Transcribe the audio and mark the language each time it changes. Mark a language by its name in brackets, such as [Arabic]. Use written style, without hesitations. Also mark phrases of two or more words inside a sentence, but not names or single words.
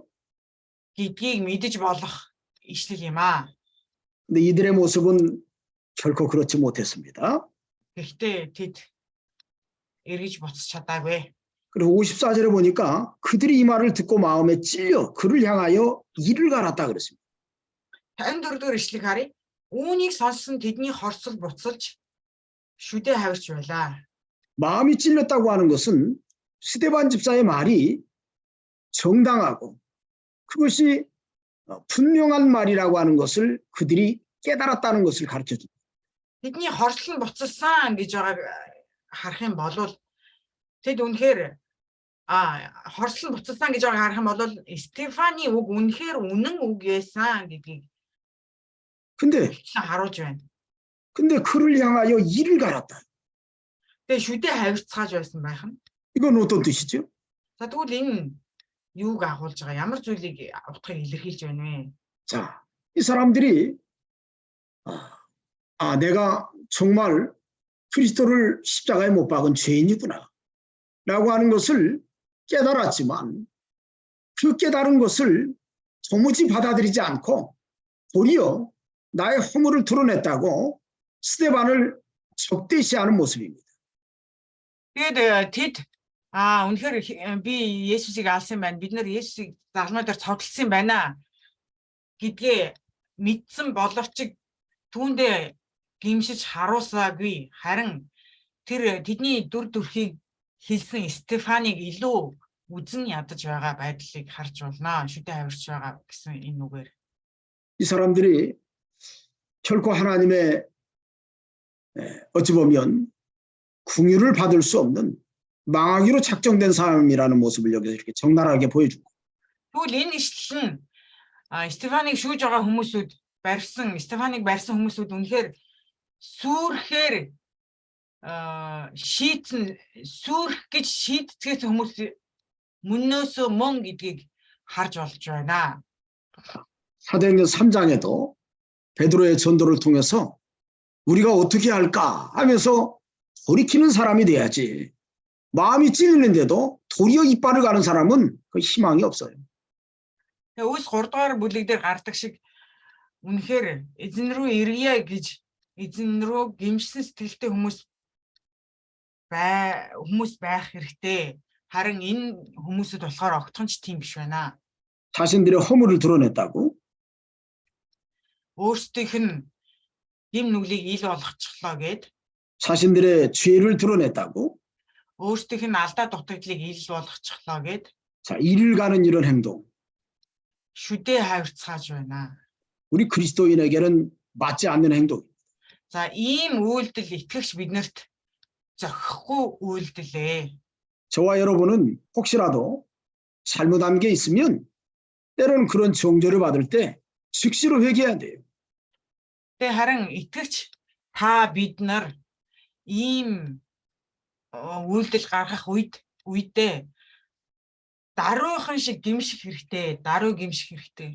[Mongolian] гэдгийг мэдэж болох ишлэл юм аа. [Korean] 근데 이들의 모습은 결코 그렇지 못했습니다. [Mongolian] Гэхдээ тэд эргэж буцаж чадаагүй. [Korean] 그리고 54절에 보니까 그들이 이 말을 듣고 마음에 찔려 그를 향하여 이를 갈았다 그랬습니다. [Mongolian] 54 ишлэг харъя. Үүнийг сонссон тэдний хорсол буцалж шүдэ хавирч байлаа. [Korean] 마음이 찔렸다고 하는 것은 스데반 집사의 말이 정당하고 그것이 분명한 말이라고 하는 것을 그들이 깨달았다는 것을 가르쳐줍니다. [Mongolian] Тэдний хорслол нь буцалсан гэж байгааг харах юм бол тэд үнэхээр хорслол буцалсан гэж байгааг харах юм бол Стефаны үг үнэхээр үнэн үг байсан гэдгийг [Korean] 근데 [Mongolian] харуулж байна. [Korean] 근데 그를 향하여 이를 갈았다. [Mongolian] Тэгээ шүдэ хавирцгааж байсан байх нь. [Korean] 이건 어떤 뜻이죠? [Mongolian] За тэгвэл энэ юуг агуулж байгаа? Ямар зүйлийг утгыг илэрхийлж байна вэ? [Korean] 자, 이 사람들이 내가 정말 그리스도를 십자가에 못 박은 죄인이구나 라고 하는 것을 깨달았지만 그 깨달은 것을 도무지 받아들이지 않고 도리어 나의 허물을 드러냈다고 스데반을 적대시하는 모습입니다. [Mongolian] Тэгээд тэд үнэхээр би Есүсийг алсан байна. Бид нар Есүсийг загламаар дээр цовдлсон байна гэдгээ мэдсэн боловч түүндээ гимшиж харуулсаагүй. Харин тэр тэдний дүр төрхийг хэлсэн Стефаныг илүү үзэн ядаж байгаа байдлыг харж болно. Шүдэ хавирч байгаа гэсэн энэ үгээр. [Korean] 이 사람들이 결코 하나님의 어찌 보면 궁유를 받을 수 없는 망하기로 작정된 사람이라는 모습을 여기서 이렇게 적나라하게 보여주고. [Mongolian] Тэгвэл энэ ишлэл нь Стефаныг шүүж байгаа хүмүүсүүд Стефаныг барьсан хүмүүсүүд үнэхээр сүрхээр сүрх гэж шийдцгээс хүмүүс мөнөөсөө мөн гэдгийг харж болж байна. [Korean] 사도행전 3장에도 베드로의 전도를 통해서 우리가 어떻게 할까 하면서 돌이키는 사람이 돼야지. 마음이 찔리는데도 도리어 이빨을 가는 사람은 그 희망이 없어요. [Mongolian] Өөс 3 дугаар бүлэг дээр гардаг шиг үнэхээр эзэн рүү иргийе гэж эзэн рүү гимшсэн сэтгэлтэй хүмүүс байх хэрэгтэй. харин энэ хүмүүсд болохоор огтхонч тийм биш байна. [Korean] 자신들의 허물을 드러냈다고, [Mongolian] Өөрсдийнх нь гим нүглийг ил болгочихлоо гэд, [Korean] 자신들의 죄를 드러냈다고. [Mongolian] өөрсдийнх нь алдаа дутагдлыг ил болгочихлоо гэд [Korean] 자, 이를 가는 이런 행동, [Mongolian] шүдээ хавирцгааж байна. [Korean] 우리 그리스도인에게는 맞지 않는 행동. [Mongolian] За ийм үйлдэл итгэгч биднэрт зохихгүй үйлдэлээ. [Korean] 저와 여러분은 혹시라도 잘못한 게 있으면 때로는 그런 정죄를 받을 때 즉시로 회개해야 돼요. [Mongolian] Тэ харин итгэгч та бид нар ийм үйлдэл гаргах үедээ даруйхан шиг гимших хэрэгтэй, даруй гимших хэрэгтэй.